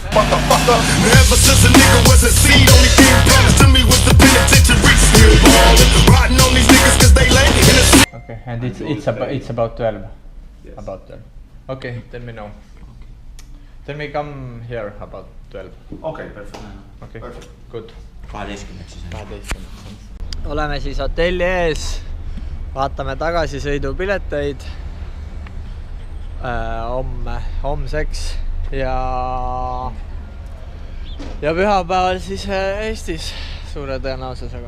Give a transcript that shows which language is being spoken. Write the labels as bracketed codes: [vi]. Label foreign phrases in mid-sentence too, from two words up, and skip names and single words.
[en] Motherfucker, ever since a nigga was a seed, only thing promised to me was the penitentiary. Still ballin', riding on these niggas 'cause they lay in the Okay, and it's about 12. Yes. About 12. Okay, tell me now. Then we come here about 12. Okay, perfect. Okay, Perfect. good. [et] 12 siis. 12. Oleme siis hotelli ees. Vaatame tagasisõidupileteid homseks ja pühapäeval siis Eestis suure tõenäosusega.